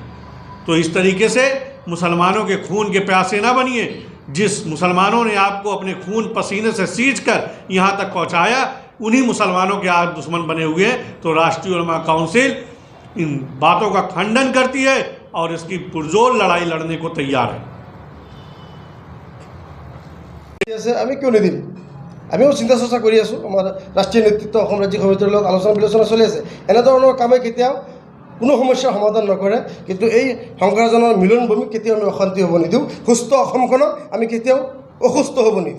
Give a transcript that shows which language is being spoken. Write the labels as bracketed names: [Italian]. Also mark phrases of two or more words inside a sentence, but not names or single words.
[Hindi] तो इस तरीके से मुसलमानों के खून के प्यासे ना बनिए। जिस मुसलमानों ने आपको अपने खून पसीने से सींच कर यहाँ तक पहुँचाया, उन्हीं मुसलमानों के आज दुश्मन बने हुए हैं। तो राष्ट्रीय उलमा काउंसिल इन बातों का खंडन करती है और इसकी पुरजोर लड़ाई लड़ने को तैयार है। [Assamese] আমি কিয় নিদিম, আমিও চিন্তা চৰ্চা কৰি আছোঁ। আমাৰ ৰাষ্ট্ৰীয় নেতৃত্ব অসম ৰাজ্যিক সমিতিৰ লগত আলোচনা বিলোচনা চলি আছে। এনেধৰণৰ কামে কেতিয়াও কোনো সমস্যাৰ সমাধান নকৰে, কিন্তু এই শংকৰজনৰ মিলনভূমি কেতিয়াও আমি অশান্তি হ'ব নিদিওঁ। সুস্থ অসমখনক আমি কেতিয়াও অসুস্থ হ'ব নিদিওঁ।